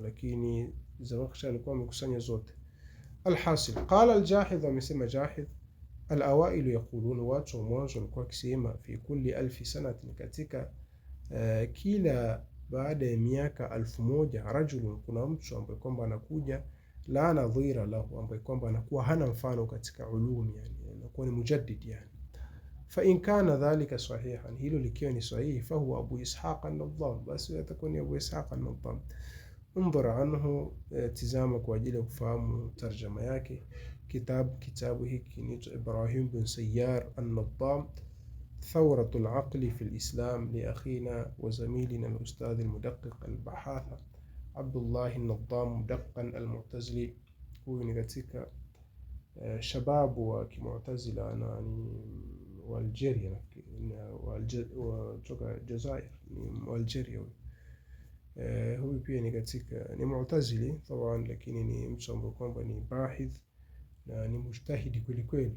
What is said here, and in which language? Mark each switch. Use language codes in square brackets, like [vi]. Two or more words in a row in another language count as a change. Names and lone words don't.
[sw] Lakini Zamakhshari alikuwa amekusanya zote. Alhasil, [ar] قال الجاحظ, [sw] amesema Jahidh, [ar] الأوائل يقولون, [sw] watu wa mwanzo walikuwa wakisema, [ar] في كل ألف سنة, [sw] katika kila baada ya miaka 1000, rajulun, kuna mtu ambaye kwamba anakuja, [ar] لا نظير له, [sw] ambaye kwamba anakuwa hana mfano katika ulumi, yani anakuwa ni mujaddid yani. [ar] فإن كان ذلك صحيحا, [sw] hilo likiwa ni sahihi, [ar] فهو [sw] Abu Ishaq an-Nadham, basi yatakuwa ni Abu Ishaq an-Nadham. [ar] انظر عنه, [sw] tizama kwa ajili ya kufahamu tarjama yake. Kitabu hiki ni [ar] إبراهيم بن سيار النظام ثورة العقل في الإسلام لأخينا وزميلنا الأستاذ المدقق الباحث عبد الله النظام مدققا المعتزلي. [sw] Huyu ni katika shababu wa Kimu'tazila na wa Algeria, kutoka Jazair, ni Algeria. Huyu pia ni katika ni Mu'tazili taban, lakini ni mtu ambaye kwamba ni bahith na ni mujtahidi kweli kweli.